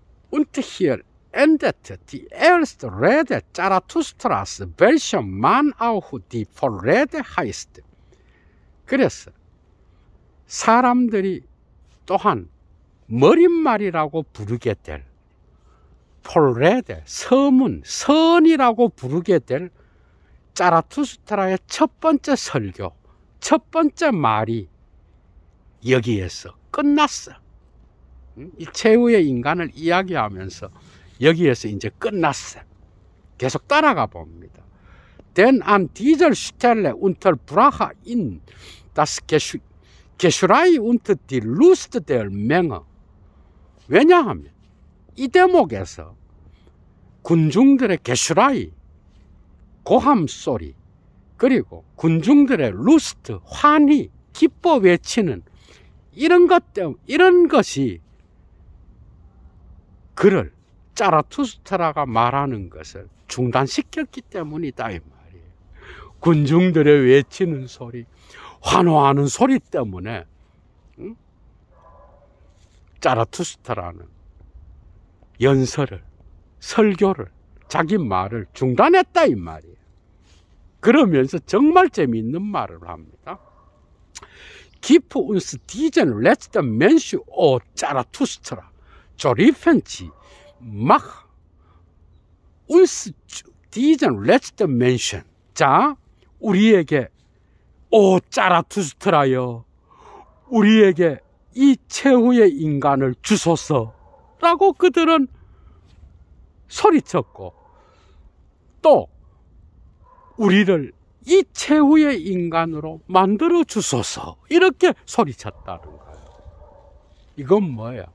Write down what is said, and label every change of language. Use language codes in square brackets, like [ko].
[de] Und hier endete die erste Rede Zarathustra's, welcher Mann auch die Vorrede heißt. [ko] 그래서 사람들이 또한 머릿말이라고 부르게 될 폴레데, 서문, 선이라고 부르게 될 자라투스트라의 첫 번째 설교, 첫 번째 말이 여기에서 끝났어. 이 최후의 인간을 이야기하면서 여기에서 이제 끝났어. 계속 따라가 봅니다. [de] Denn an dieser Stelle unterbrach ihn das Geschrei und die Lust der Menge. [ko] 왜냐하면 이 대목에서 군중들의 게슈라이, 고함 소리, 그리고 군중들의 루스트, 환희, 기뻐 외치는 이런 것 때문에, 이런 것이 그를 자라투스트라가 말하는 것을 중단시켰기 때문이다 이 말이에요. 군중들의 외치는 소리, 환호하는 소리 때문에 자라투스트라는 연설을, 설교를, 자기 말을 중단했다 이 말이에요. 그러면서 정말 재미있는 말을 합니다. [de] Gib uns diesen letzten Mensch, o Zarathustra, riefen sie, mach uns diesen letzten Menschen. [ko] 자, 우리에게 오 자라투스트라여, 우리에게 이 최후의 인간을 주소서 라고 그들은 소리쳤고, 또 우리를 이 최후의 인간으로 만들어 주소서 이렇게 소리쳤다는 거예요. 이건 뭐야?